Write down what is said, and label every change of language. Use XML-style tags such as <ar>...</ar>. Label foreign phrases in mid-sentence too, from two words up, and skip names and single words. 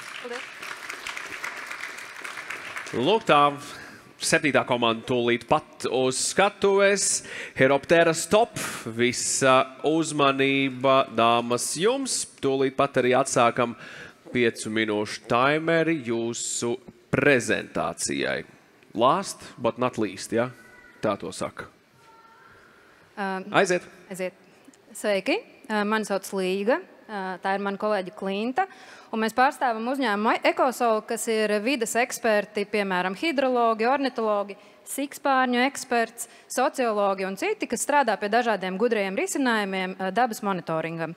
<lv>Lūk tā, 7. komanda tūlīt pat uz skatuves. Heroptera stop, visa uzmanība, dāmas, jums. Tūlīt pat arī atsākam 5 minūšu timeri jūsu prezentācijai.</lv> <en>Last, but not least,</en> <lv>ja? Tā to saka. Aiziet. Sveiki, mani sauc Līga. Tā ir mana kolēģa Klinta, un mēs pārstāvam uzņēmumu Ekosol, kas ir vides eksperti, piemēram, hidrologi, ornitologi, sikspārņu eksperts, sociologi un citi, kas strādā pie dažādiem gudrajiem risinājumiem dabas monitoringam.</lv>